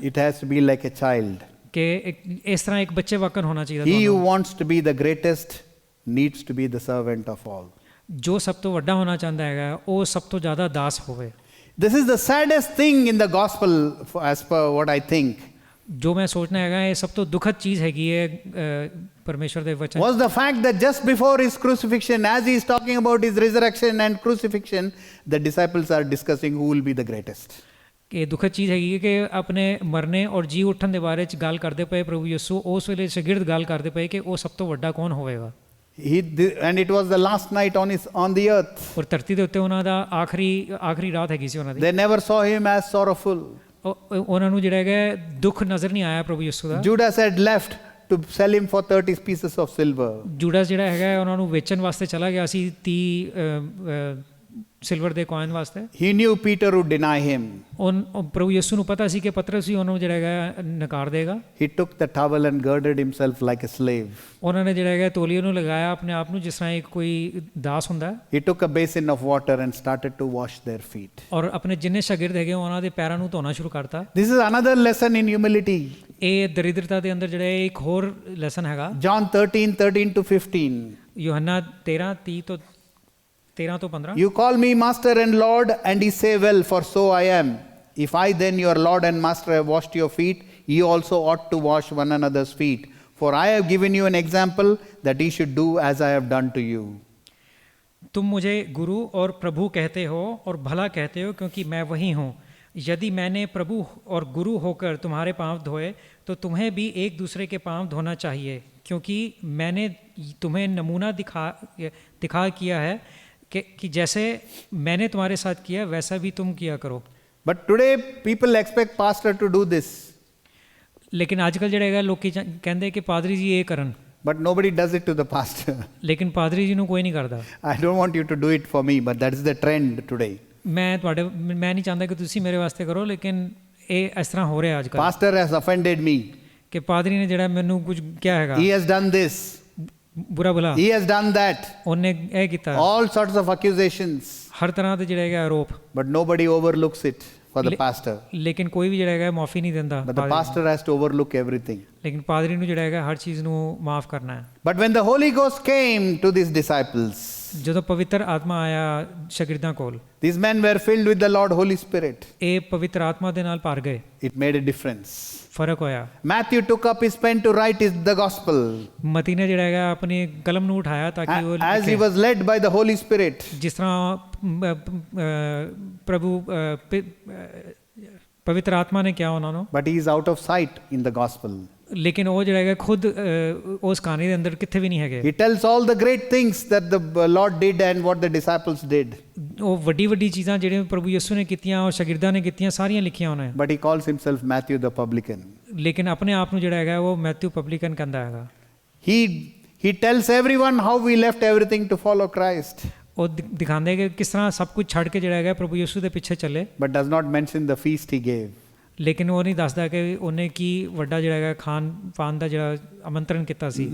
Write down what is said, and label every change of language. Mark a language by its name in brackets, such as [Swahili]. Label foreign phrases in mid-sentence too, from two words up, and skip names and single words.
[English] It has to be like a child. [Punjabi] ਕਿ ਇਸ ਤਰ੍ਹਾਂ ਇੱਕ ਬੱਚੇ ਵਾਕਨ ਹੋਣਾ ਚਾਹੀਦਾ [English] He who [Punjabi] ਤੁਹਾਨੂੰ। [English] wants to be the greatest needs to be the servant of all. [Punjabi] ਜੋ ਸਭ ਤੋਂ ਵੱਡਾ ਹੋਣਾ ਚਾਹੁੰਦਾ ਹੈਗਾ ਉਹ ਸਭ ਤੋਂ ਜ਼ਿਆਦਾ ਦਾਸ ਹੋਵੇ। [English] This is the saddest thing in the gospel, as per what I think. [Punjabi] ਜੋ ਮੈਂ ਸੋਚਣਾ ਹੈਗਾ ਇਹ ਸਭ ਤੋਂ ਦੁਖਦ ਚੀਜ਼ ਹੈਗੀ ਹੈ ਪਰਮੇਸ਼ਰ ਦੇ ਵਚਨ [English] Was the fact that just before his crucifixion, as he is talking about his resurrection and crucifixion, the disciples are discussing who will be the greatest. [Punjabi] ਕਿ ਦੁਖਦ ਚੀਜ਼ ਹੈਗੀ ਹੈ ਕਿ ਆਪਣੇ ਮਰਨੇ ਔਰ ਜੀ ਉੱਠਣ ਦੇ ਬਾਰੇ ਚ ਗੱਲ ਕਰਦੇ ਪਏ ਪ੍ਰਭੂ ਯਿਸੂ ਉਸ ਵੇਲੇ ਸ਼ਾਗਿਰਦ ਗੱਲ ਕਰਦੇ ਪਏ ਕਿ ਉਹ ਸਭ ਤੋਂ ਵੱਡਾ ਕੌਣ ਹੋਵੇਗਾ। [English] And it was the last night on the earth. [Punjabi] ਔਰ ਧਰਤੀ ਦੇ ਉੱਤੇ ਉਹਨਾਂ ਦਾ ਆਖਰੀ ਰਾਤ ਹੈਗੀ ਸੀ ਉਹਨਾਂ ਦੀ। [English] They never saw him as sorrowful. [Punjabi] ਉਹਨਾਂ ਨੂੰ ਜਿਹੜਾ ਹੈਗਾ ਦੁੱਖ ਨਜ਼ਰ ਨਹੀਂ ਆਇਆ ਪ੍ਰਭੂ ਯਿਸੂ ਦਾ। [English] Judas had left to sell him for 30 pieces of silver. [Punjabi] ਜੂਡਸ ਜਿਹੜਾ ਹੈਗਾ ਉਹਨਾਂ ਨੂੰ ਵੇਚਣ ਵਾਸਤੇ ਚਲਾ ਗਿਆ ਸੀ 30 ਸਿਲਵਰ ਦੇ ਕੋਇਨ ਵਾਸਤੇ। [English] He knew Peter would deny him. [Punjabi] ਪ੍ਰਭੂ ਯਿਸੂ ਨੂੰ ਪਤਾ ਸੀ ਕਿ ਪਤਰਸ ਵੀ ਉਹਨੂੰ ਜਿਹੜਾ ਹੈਗਾ ਨਕਾਰ ਦੇਗਾ। [English] He took the towel and girded himself like a slave. [Punjabi] ਉਹਨਾਂ ਨੇ ਜਿਹੜਾ ਹੈਗਾ ਤੋਲੀਏ ਨੂੰ ਲਗਾਇਆ ਆਪਣੇ ਆਪ ਨੂੰ ਜਿਸ ਤਰ੍ਹਾਂ ਇੱਕ ਕੋਈ ਦਾਸ ਹੁੰਦਾ। [English] He took a basin of water and started to wash their feet. [Punjabi] ਔਰ ਆਪਣੇ ਜਿੰਨੇ ਸ਼ਾਗਿਰਦ ਹੈਗੇ ਉਹਨਾਂ ਦੇ ਪੈਰਾਂ ਨੂੰ ਧੋਣਾ ਸ਼ੁਰੂ ਕਰਤਾ। [English] This is another lesson in humility. [Punjabi] ਇਹ ਦਰਿਦਰਤਾ ਦੇ ਅੰਦਰ ਜਿਹੜਾ ਇੱਕ ਹੋਰ ਲੈਸਨ ਹੈਗਾ। [English] John 13 to 15. [Punjabi] ਯੋਹੰਨਾ 13 ਤੋਂ 15। [English] You call me master and Lord, and ye say, well, for so I am. If I then, your Lord and master, have washed your feet, ye also ought to wash one another's feet. For I have given you an example that ye should do as I have done to you. [Hindi] तुम मुझे गुरु और प्रभु कहते हो और भला कहते हो क्योंकि मैं वही हूँ। यदि मैंने प्रभु और गुरु होकर तुम्हारे पाँव धोए तो तुम्हें भी एक दूसरे के पाँव धोना चाहिए, क्योंकि मैंने तुम्हें नमूना दिखा किया है कि जैसे मैंने तुम्हारे साथ किया वैसा भी तुम किया करो। [English] But today people expect pastor to do this. [Hindi] लेकिन आजकल [Punjabi] ਜਿਹੜਾ ਹੈਗਾ ਲੋਕੀ ਕਹਿੰਦੇ ਕਿ ਪਾਦਰੀ ਜੀ ਇਹ ਕਰਨ। [English] But nobody does it to the pastor. [Punjabi] ਲੇਕਿਨ ਪਾਦਰੀ ਜੀ ਨੂੰ ਕੋਈ ਨਹੀਂ ਕਰਦਾ। [English] I don't want you to do it for me, but that is the trend today. [Punjabi] ਮੈਂ ਨਹੀਂ ਚਾਹੁੰਦਾ ਕਿ ਤੁਸੀਂ ਮੇਰੇ ਵਾਸਤੇ ਕਰੋ, ਲੇਕਿਨ ਇਹ ਇਸ ਤਰ੍ਹਾਂ ਹੋ ਰਿਹਾ ਅੱਜ ਕੱਲ੍ਹ। [English] Pastor has offended me. [Punjabi] ਕਿ ਪਾਦਰੀ ਨੇ ਜਿਹੜਾ ਮੈਨੂੰ ਕੁਝ ਕਿਹਾ ਹੈਗਾ। [English] He has done this. [Punjabi] ਬੁਰਾ ਭਲਾ। [English] He has done that. [Punjabi] ਉਹਨੇ ਇਹ ਕੀਤਾ। [English] All sorts of accusations. [Punjabi] ਹਰ ਤਰ੍ਹਾਂ ਦੇ ਜਿਹੜੇ ਹੈਗਾ ਆਰੋਪ। [English] But nobody overlooks it for the pastor. [Punjabi] ਲੇਕਿਨ ਕੋਈ ਵੀ ਜਿਹੜਾ ਹੈਗਾ ਮਾਫੀ ਨਹੀਂ ਦਿੰਦਾ। [English] But the pastor has to overlook everything. [Punjabi] ਲੇਕਿਨ ਪਾਦਰੀ ਨੂੰ ਜਿਹੜਾ ਹੈਗਾ ਹਰ ਚੀਜ਼ ਨੂੰ ਮਾਫ ਕਰਨਾ ਹੈ। [English] But when the Holy Ghost came to these disciples, [Punjabi] ਜਦੋਂ ਪਵਿੱਤਰ ਆਤਮਾ ਆਇਆ ਸ਼ਾਗਿਰਦਾਂ ਕੋਲ, [English] these men were filled with the Lord Holy Spirit. [Punjabi] ਇਹ ਪਵਿੱਤਰ ਆਤਮਾ ਦੇ ਨਾਲ ਭਰ ਗਏ। [English] It made a difference. [Punjabi] ਫਰਕ ਹੋਇਆ। [English] Matthew took up his pen to write the gospel. [Punjabi] ਮਤੀ ਨੇ ਜਿਹੜਾ ਹੈਗਾ ਆਪਣੀ ਕਲਮ ਨੂੰ ਉਠਾਇਆ ਤਾਂ ਕਿ ਉਹ [English] as he was led by the Holy Spirit. [Punjabi] ਜਿਸ ਤਰ੍ਹਾਂ ਪ੍ਰਭੂ ਪਵਿੱਤਰ ਆਤਮਾ ਨੇ ਕਿਹਾ ਉਹਨਾਂ ਨੂੰ। [English] But he is out of sight in the gospel. [Punjabi] ਲੇਕਿਨ ਉਹ ਜਿਹੜਾ ਹੈਗਾ ਖੁਦ ਉਸ ਕਹਾਣੀ ਦੇ ਅੰਦਰ ਕਿੱਥੇ ਵੀ ਨਹੀਂ ਹੈਗੇ। [English] He tells all the great things that the Lord did and what the disciples did. [Punjabi] ਉਹ ਵੱਡੀ ਚੀਜ਼ਾਂ ਜਿਹੜੀਆਂ ਪ੍ਰਭੂ ਯਿਸੂ ਨੇ ਕੀਤੀਆਂ ਉਹ ਸ਼ਾਗਿਰਦਾਂ ਨੇ ਕੀਤੀਆਂ ਸਾਰੀਆਂ ਲਿਖੀਆਂ ਉਹਨੇ। [English] But he calls himself Matthew the publican. [Punjabi] ਲੇਕਿਨ ਆਪਣੇ ਆਪ ਨੂੰ ਜਿਹੜਾ ਹੈਗਾ ਉਹ ਮੈਥਿਊ ਪਬਲਿਕਨ ਕਹਿੰਦਾ ਹੈਗਾ। [English] He tells everyone how we left everything to follow Christ. [Punjabi] ਉਹ ਦਿਖਾਉਂਦੇ ਕਿ ਕਿਸ ਤਰ੍ਹਾਂ ਸਭ ਕੁਝ ਛੱਡ ਕੇ ਜਿਹੜਾ ਹੈਗਾ ਪ੍ਰਭੂ ਯਿਸੂ ਦੇ ਪਿੱਛੇ ਚੱਲੇ। [English] But does not mention the feast he gave. [Punjabi] ਲੇਕਿਨ ਉਹ ਨਹੀਂ ਦੱਸਦਾ ਕਿ ਉਹਨੇ ਕੀ ਵੱਡਾ ਜਿਹੜਾ ਹੈਗਾ ਖਾਣ ਪਾਣ ਦਾ ਜਿਹੜਾ ਆਮੰਤਰਣ ਕੀਤਾ ਸੀ।